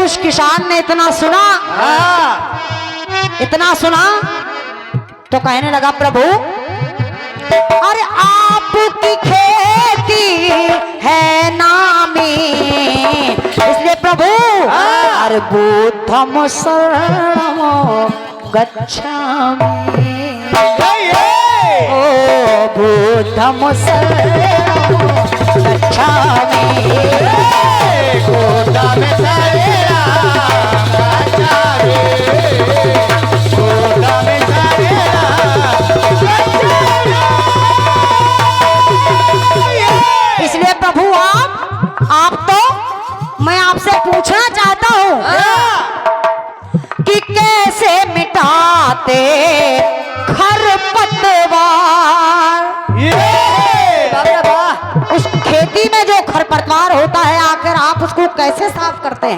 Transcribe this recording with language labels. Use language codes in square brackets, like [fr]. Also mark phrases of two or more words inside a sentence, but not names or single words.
[hi] किसान ने इतना सुना, इतना सुना तो कहने लगा प्रभु अरे आपकी खेती है नामी, इसलिए प्रभु अरे [pi] बुद्धम शरणम गच्छामि, [hi] ओ [pi] बुद्धम शरणम गच्छामि, बुद्धम शरणम गच्छामि, बुद्धम शरणम। [hi] इसलिए प्रभु आप तो मैं आपसे पूछना चाहता हूँ कि कैसे मिटाते खरपतवार, उस खेती में जो खरपतवार होता है आखिर आप उसको कैसे साफ करते हैं?